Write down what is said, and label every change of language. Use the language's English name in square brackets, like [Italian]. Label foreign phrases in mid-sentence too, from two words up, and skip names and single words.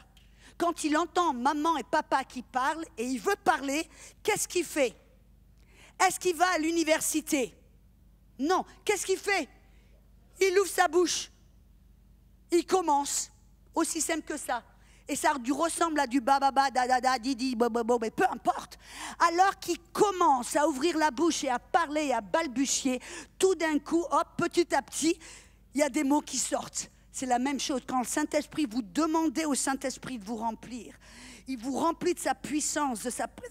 [French] Quand il entend maman et papa qui parlent et il veut parler, qu'est-ce qu'il fait? Est-ce qu'il va à l'université? Non. Qu'est-ce qu'il fait? Il ouvre sa bouche. Il commence. Aussi simple que ça. Et ça ressemble à du bababa, da, didi, bobo, mais peu importe. Alors qu'il commence à ouvrir la bouche et à parler et à balbutier, tout d'un coup, hop, petit à petit, il y a des mots qui sortent. C'est la même chose. Quand le Saint-Esprit, vous demandez au Saint-Esprit de vous remplir, il vous remplit de sa puissance, de sa présence.